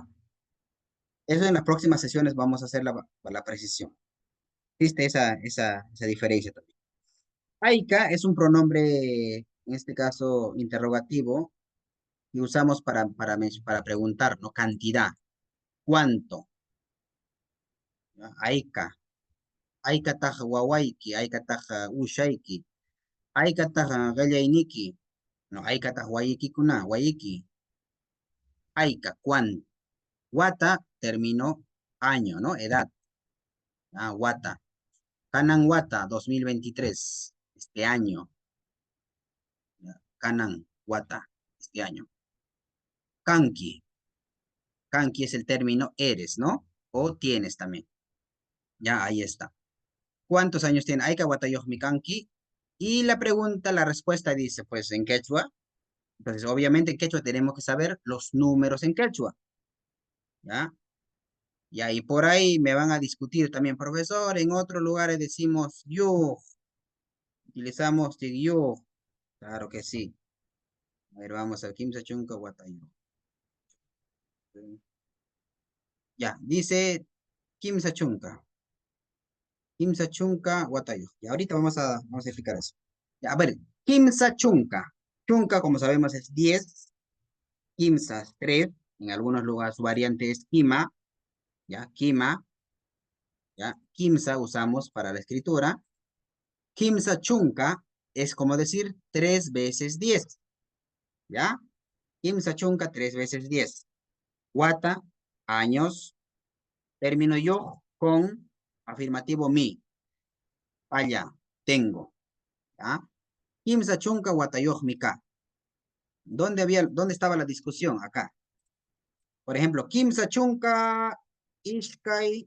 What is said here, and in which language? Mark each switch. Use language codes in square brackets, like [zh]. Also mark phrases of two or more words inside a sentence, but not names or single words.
[es] Eso en las próximas sesiones vamos a hacer la precisión. Existe esa diferencia también. Aika es un pronombre, en este caso, interrogativo, y usamos para preguntar, ¿no? Cantidad. ¿Cuánto? ¿Ya? Aika. [qu] Aika taja wawaiki, aika taja ushaiki, aika taja gallainiki, no, aika taja wayiki kuna, wayiki. [es] Aika, ¿cuánto? Wata, término, año, ¿no? Edad. [qu] Ah, wata. Kanan wata, 2023, [es] este año. ¿Ya? [qu] Kanan wata, [es] este año. Kanki. Kanki es el término eres, ¿no? O tienes también. Ya, ahí está. ¿Cuántos años tiene? [qu] Aika watayohmi kanki. [es] Y la pregunta, la respuesta dice, pues en quechua. Entonces, obviamente en quechua tenemos que saber los números en quechua. ¿Ya? Y ahí por ahí me van a discutir también, profesor, en otros lugares decimos yo, utilizamos yo. Claro que sí. A ver, vamos a [qu] Kimsa Chunka Watayo. [es] Ya, dice [qu] Kimsa Chunka. Kimsa Chunka Watayo. [es] Y ahorita vamos a explicar eso. Ya, a ver, [qu] Kimsa Chunka. Chunka, [es] como sabemos, es 10. Kimsa es 3. En algunos lugares su variante es Kima. Ya, Kima. Ya, Kimsa usamos para la escritura. [qu] Kimsa Chunka [es] es como decir 3 veces 10. ¿Ya? [qu] Kimsa Chunka [es] 3 veces 10. Wata, años. Término yo con afirmativo mi. Allá, tengo. ¿Ya? [qu] Kimsa Chunka Watayoh Mika. [es] ¿Dónde estaba la discusión? Acá. Por ejemplo, [qu] Kimsa Chunka Ishkai.